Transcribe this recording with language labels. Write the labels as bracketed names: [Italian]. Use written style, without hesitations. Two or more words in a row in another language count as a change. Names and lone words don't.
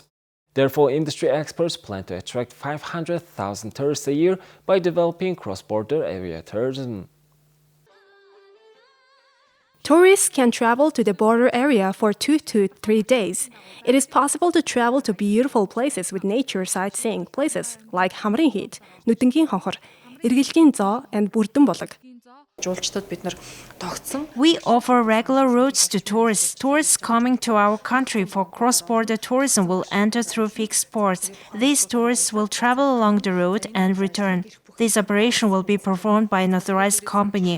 [English] Therefore, industry experts plan to attract 500,000 tourists a year by developing cross-border area tourism. Tourists can travel to the border area for 2 to 3 days. It is possible to travel to beautiful places with nature sightseeing places like Хамрын-Хийд, Нүдэнгийн Хонхор, Эргэлгийн Зоо, and Бүрдэн Булаг. We offer regular routes to tourists. Tourists coming to our country for cross-border tourism will enter through fixed ports. These tourists will travel along the road and return. This operation will be performed by an authorized company.